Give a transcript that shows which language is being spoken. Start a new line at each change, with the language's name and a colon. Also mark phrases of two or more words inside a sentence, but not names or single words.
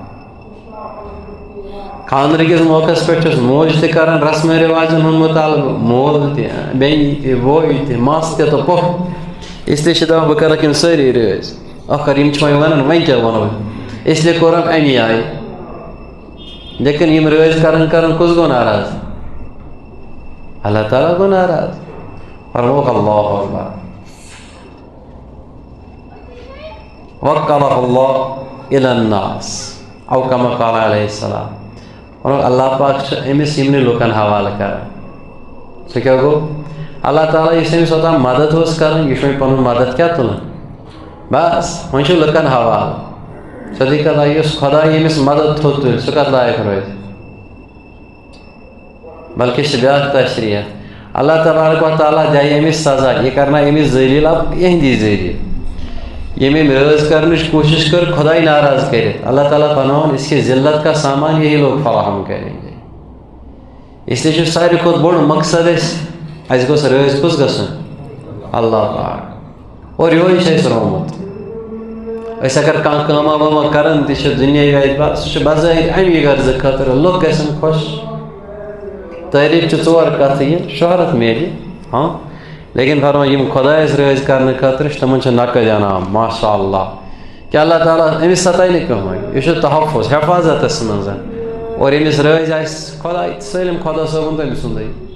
Kashmiri: خانٛدرٕ کِس موقعس پٮ۪ٹھ چھُس موج تہِ کران رسمو رِواجن ہُنٛد مُطالبہٕ مول تہِ بیٚنہِ تہِ بوے تہِ مَس تہِ تہٕ پۄپھ اسلیے چھِ دپان بہٕ کرکھ یِم سٲری رٲضۍ ٲخر یِم چھِ وۄنۍ ونان وۄنۍ کیٛاہ ونو اسلیے کوٚرُکھ اَمی آیہِ لیکن یِم رٲضۍ کران کُس گوٚو ناراض اللہ تعالیٰ گوٚو ناراض فرمووُکھ
Arabic: اللہ اکبر وکلہ اللہ الی الناس او کما قال علیہ السلام
Kashmiri: فرمووُکھ اللہ پاک چھُ أمِس یِمنٕے لُکن حوالہٕ کران سُہ کیٛاہ گوٚو اللہ تعالیٰ یُس أمِس اوٚتام مدد اوس کران یہِ چھُ وۄنۍ پنُن مدد کیٛاہ تُلان بس وۄنۍ چھُ لُکن حوالہٕ سیوٚدُے کتھا یُس خۄداے ییٚمِس مدد تھوٚد تُلہِ سُہ کتھ لایق روزِ بلکہ چھِ بیٛاکھ تشریح اللہ تبارک و تعالیٰ دِیہِ أمِس سزا یہِ کرنایہِ أمِس ذٔلیٖل اب یِہنٛدی ذٔریعہٕ ییٚمۍ أمۍ رٲضۍ کرنٕچ کوٗشش کٔر خۄداے ناراض کٔرِتھ اللہ تعالیٰ فرماوان
Urdu: اس کی ذلت کا سامان یہی لوگ فراہم کریں گے
Kashmiri: اس لیے چھُ ساروی کھۄتہٕ بوٚڑ مقصد اَسہِ گوٚژھ رٲضۍ کُس گژھُن اللہ پاک اور یِہوے چھُ اَسہِ رومُت أسۍ اگر کانٛہہ کٲما وٲما کران تہِ چھِ دُنیاوی اعتبار سُہ چھُ بظٲہِر اَمی غرضہٕ خٲطرٕ لُکھ گژھن خۄش تعریٖف چھِ ژور کتھٕ یہِ شہرت میلہِ ہاں لیکن فرماوُن یِم خۄدایس رٲضۍ کرنہٕ خٲطرٕ چھِ تِمن چھُ نقد انعام ماشاء اللہ کہِ اللہ تعالیٰ أمِس ستایہِ نہٕ کٕہٕنۍ یہِ چھُ تحفظ حفاظتس منٛز اور ییٚمِس رٲضۍ آسہِ خۄداے سٲلِم خۄدا صٲبُن تٔمۍ سُنٛدٕے